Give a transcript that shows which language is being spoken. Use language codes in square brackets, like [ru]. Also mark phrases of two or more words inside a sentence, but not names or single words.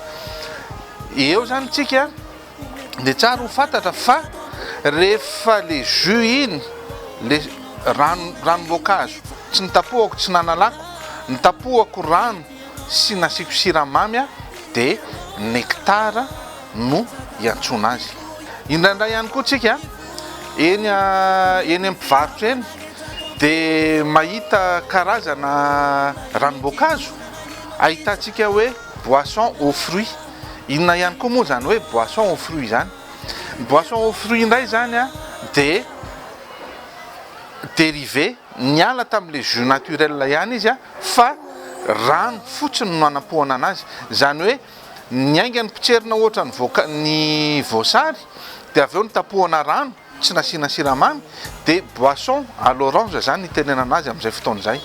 [mg] Eo zany tsika dia tsara ho fantatra fa rehefa [fr] le jus [mg] iny le ranom-boankazo tsy nitapohako tsy nanalako nitapohako rano sy nasiko siramamy dia nectara no iantsona azy. Indraindray ihany koa tsika eny amin'ny mpivarotra eny dia mahita karazana ranom-boankazo ahitantsika hoe [fr] boisson aux fruits. [mg] Inona ihany koa moa zany hoe [fr] boisson aux fruits [mg] zany? Boisson aux fruits indray zany dia dérivé niala tamin'le [fr] jus naturel [mg] ihany izy fa rano fotsiny no anapohana anazy. Zany hoe niaingany pitserina ohatra ny voasary dia avy eo nitapohana rano tsy nasiana siramamy dia [fr] boisson à l'orange [mg] zany nitenenana azy amin'izay fotoan'izay.